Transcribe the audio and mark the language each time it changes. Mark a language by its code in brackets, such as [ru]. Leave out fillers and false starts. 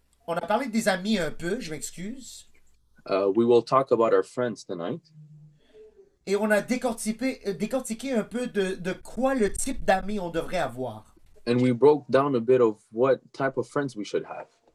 [fr] On a parlé des amis un peu, je m'excuse. [en] we will talk about our friends tonight. [fr] Et on a décortiqué un peu de quoi le type d'amis on devrait avoir. [en] And we broke down a bit of what type of friends we should have.